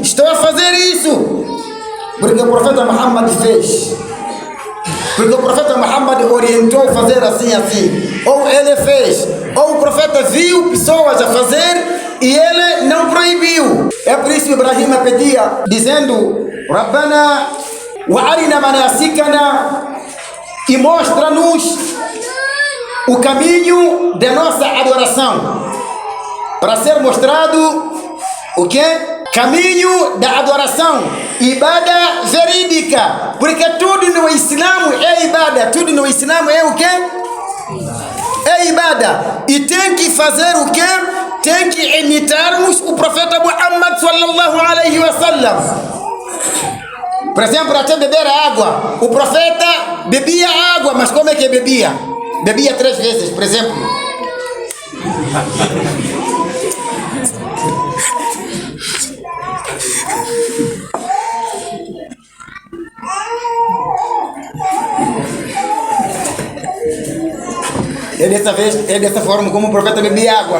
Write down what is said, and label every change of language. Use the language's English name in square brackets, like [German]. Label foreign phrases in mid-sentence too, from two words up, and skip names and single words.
[Portuguese] Estou a fazer isso porque o profeta Muhammad fez. Porque o profeta Muhammad orientou a fazer assim, assim. Ou ele fez. Ou o profeta viu pessoas a fazer e ele não proibiu. É por isso que Ibrahim pedia, dizendo: [Arabic] ربنا وأرنا مناسكنا, [Portuguese] e mostra-nos o caminho da nossa adoração. Para ser mostrado o quê? Caminho da adoração, ibada verídica, porque tudo no Islã é ibada, tudo no Islã é o quê? É ibada. E tem que fazer o quê? Tem que imitarmos o profeta Muhammad [Arabic] صلى الله عليه وسلم. [Portuguese] Por exemplo, até beber água. O profeta bebia água, mas como é que bebia? Bebia 3 vezes, por exemplo. É dessa forma como o profeta bebia água.